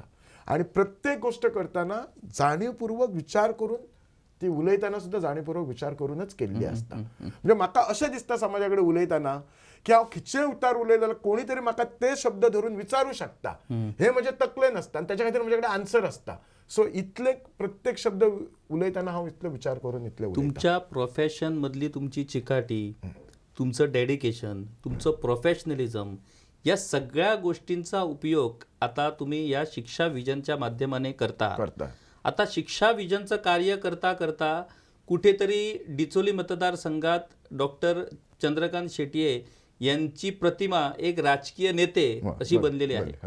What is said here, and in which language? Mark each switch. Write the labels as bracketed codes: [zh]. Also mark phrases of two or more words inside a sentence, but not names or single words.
[kok] आणि प्रत्येक गोष्ट करतना जाणीवपूर्वक विचार करून ती उलयतना सुद्धा जाणीवपूर्वक विचार करूनच केल्ली आसता. म्हणजे म्हाका अशें दिसता समाजा कडेन उलयतना की हांव खिचे उतार उलयलो जाल्यार कोणी तरी म्हाका ते शब्द धरून विचारू शकता. हे म्हजे तकले नासता आणि त्याच्या खातीर म्हजे कडेन आन्सर आसता. सो इतले प्रत्येक शब्द उलयतना हांव इतलो विचार करून इतले उलयता. [mr] तुमच्या प्रोफेशन मधली तुमची चिकाटी, तुमचं डेडिकेशन, तुमचं प्रोफेशनलिझम, या सगळ्या गोष्टींचा उपयोग आता तुम्ही या शिक्षा विजनच्या माध्यमाने करता. आता शिक्षा विजनचं कार्य करता करता कुठेतरी डिचोली मतदारसंघात डॉक्टर चंद्रकांत शेट्ये यांची प्रतिमा एक राजकीय नेते अशी बनलेली आहे.